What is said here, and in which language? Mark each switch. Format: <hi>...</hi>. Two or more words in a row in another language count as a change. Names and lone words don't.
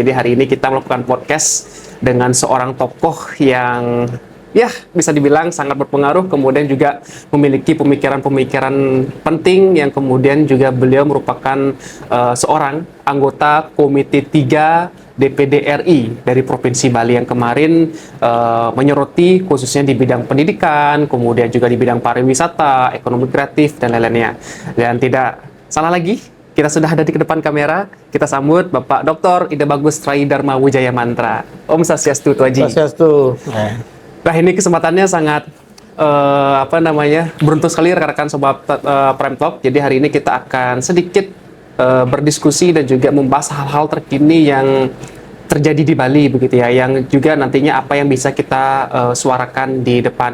<id>Jadi hari ini kita melakukan podcast dengan seorang tokoh yang ya bisa dibilang sangat berpengaruh, kemudian juga memiliki pemikiran-pemikiran penting yang kemudian juga beliau merupakan seorang anggota Komite 3 DPD RI dari Provinsi Bali yang kemarin menyoroti khususnya di bidang pendidikan, kemudian juga di bidang pariwisata, ekonomi kreatif, dan lain-lainnya. Dan tidak salah lagi, kita sudah ada di depan kamera, kita sambut Bapak Dr. Ida Bagus Trai Dharma Wijaya Mantra.</id> <sa>Om Swastiastu, Tuaji. Swastiastu.</sa> <id>Nah, ini kesempatannya sangat beruntung sekali rekan-rekan Sobat Prime Talk. Jadi hari ini kita akan sedikit berdiskusi dan juga membahas hal-hal terkini yang terjadi di Bali begitu ya, yang juga nantinya apa yang bisa kita suarakan di depan.</id>